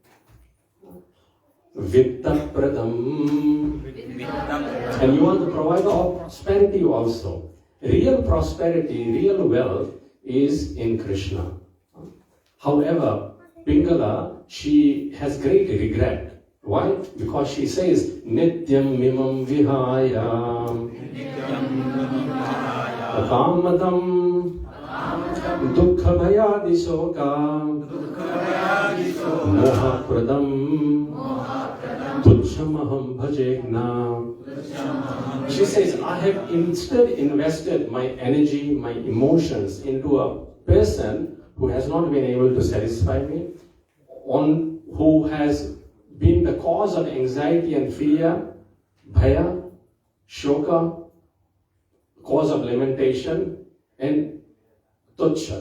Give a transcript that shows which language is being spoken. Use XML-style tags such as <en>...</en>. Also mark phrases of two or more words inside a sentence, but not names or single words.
<sa>Vittapradam.</sa> <en>And you are the provider of prosperity also. Real prosperity, real wealth is in Krishna. However, Pingala, she has great regret. Why? Because she says,</en> <sa>नित्यं मिमं विहाय कामदं दुःख भयादि शोक मोहप्रदं तुच्छमहं भजेज्ञ.</sa> <en>She says, I have instead invested my energy, my emotions into a person who has not been able to satisfy me, who has been the cause of anxiety and fear,</en> <sa>भय, शोक,</sa> <en>cause of lamentation, and tucha.</en>